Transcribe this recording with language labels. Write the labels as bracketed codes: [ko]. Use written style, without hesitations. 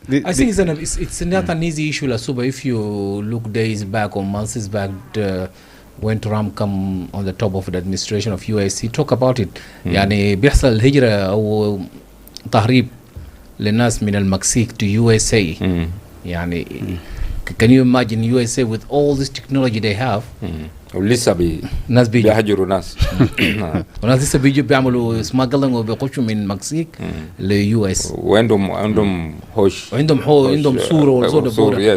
[en] I think it's not an easy issue, Lasuba. If you look days back or months back, when Trump come on the top of the administration of US, he talk about it. [ar] يعني بيحصل الهجرة أو تهريب للناس من المكسيك [en] to USA. يعني can you imagine USA with all this technology they have? [ar] ولسه ناس بيهاجروا ناس. وناس لسه بيجوا بيعملوا سماجلينج وبيخشوا من المكسيك ليو اس. وعندهم هوش. عندهم صورة